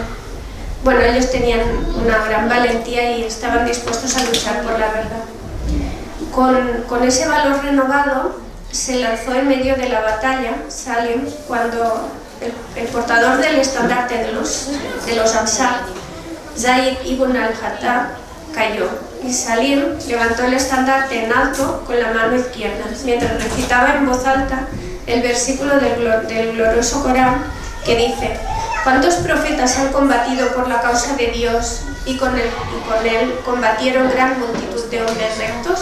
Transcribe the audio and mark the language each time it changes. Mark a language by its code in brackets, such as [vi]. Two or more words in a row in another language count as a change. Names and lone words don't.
[es] Bueno, ellos tenían una gran valentía y estaban dispuestos a luchar por la verdad. Con ese valor renovado, se lanzó en medio de la batalla Salim cuando el portador del estandarte de los Ansar, Zayd ibn al-Hattab, cayó, y Salim levantó el estandarte en alto con la mano izquierda, mientras recitaba en voz alta el versículo del glorioso Corán que dice: ¿cuántos profetas han combatido por la causa de Dios y con él combatieron gran multitud de hombres rectos?